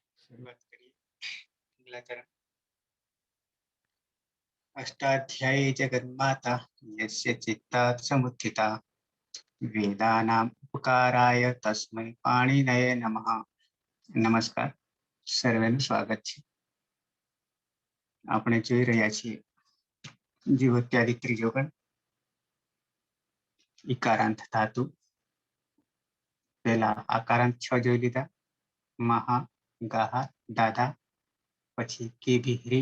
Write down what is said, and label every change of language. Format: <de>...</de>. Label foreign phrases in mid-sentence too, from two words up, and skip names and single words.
<hi>शुरुआत करिए। अगला चरण।</hi> <sa>अष्टाध्यायी जगन्माता यस्य चित्तात् समुत्थिता वेदानाम् उपकाराय तस्मै पाणिनये नमः।</sa> <hi>नमस्कार,</hi> <gu>સર્વેનું સ્વાગત છે। આપણે જોઈ રહ્યા છીએ જીવોત્યાદિ ત્રીજો ગણ ઈકારાંત ધાતુ। પહેલા આકારાંત 6 જોઈ લીધા, મહા, ગાહા, દાદા, પછી કે બિહરી।</gu>